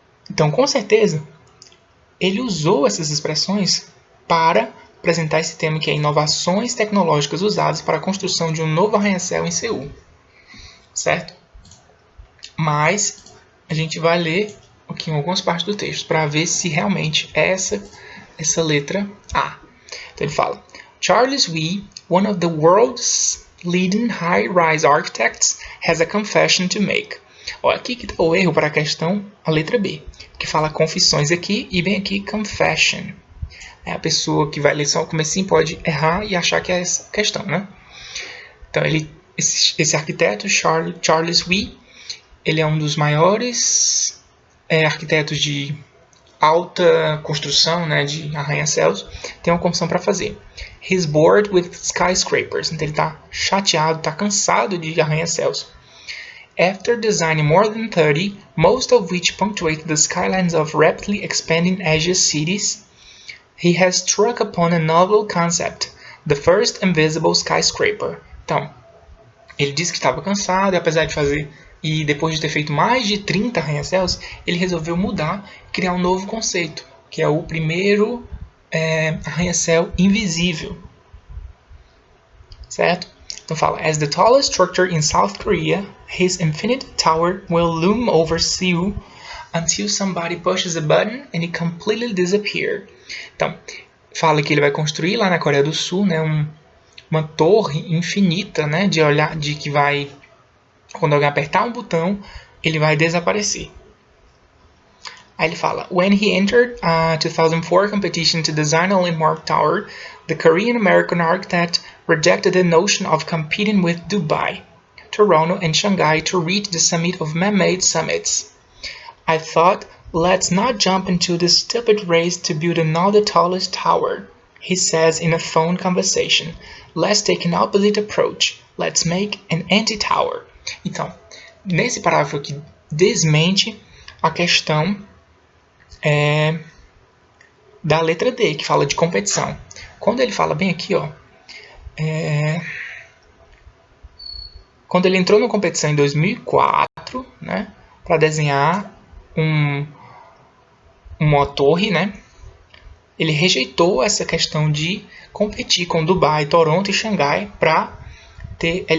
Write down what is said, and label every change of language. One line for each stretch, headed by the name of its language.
Portuguese: Então, com certeza, ele usou essas expressões para apresentar esse tema que é inovações tecnológicas usadas para a construção de um novo arranha-céu em Seul, certo? Mas a gente vai ler aqui em algumas partes do texto para ver se realmente é essa letra A. Então ele fala:
English: Charles Wee, one of the world's leading high-rise architects, has a confession to make.
Portuguese: Olha, aqui que está o erro para a questão, a letra B, que fala confissões aqui e vem aqui confession. É a pessoa que vai ler só o comecinho pode errar e achar que é essa questão, né? Então esse arquiteto, Charles Wee, ele é um dos maiores arquitetos de alta construção, né, de arranha-céus. Tem uma confissão para fazer.
English: He's bored with skyscrapers.
Portuguese: Então ele está chateado, está cansado de arranha-céus.
English: After designing more than 30, most of which punctuate the skylines of rapidly expanding Asian cities, he has struck upon a novel concept, the first invisible skyscraper.
Portuguese: Então, ele disse que estava cansado e apesar de fazer, e depois de ter feito mais de 30 arranha-céus, ele resolveu mudar e criar um novo conceito, que é o primeiro arranha-céu invisível. Certo? Então fala,
English: as the tallest structure in South Korea, his infinite tower will loom over Seoul until somebody pushes a button and it completely disappears.
Portuguese: Então, fala que ele vai construir lá na Coreia do Sul, né, uma torre infinita, né, de que vai, quando alguém apertar um botão, ele vai desaparecer. Aí ele fala,
English: when he entered a 2004 competition to design a landmark tower, the Korean-American architect rejected the notion of competing with Dubai, Toronto, and Shanghai to reach the summit of man-made summits. I thought, let's not jump into this stupid race to build another tallest tower, he says in a phone conversation. Let's take an opposite approach. Let's make an anti-tower.
Portuguese: Então, nesse parágrafo aqui, desmente a questão da letra D, que fala de competição. Quando ele fala bem aqui, ó, quando ele entrou na competição em 2004, né, para desenhar uma torre, né, ele rejeitou essa questão de competir com Dubai, Toronto e Xangai para ter.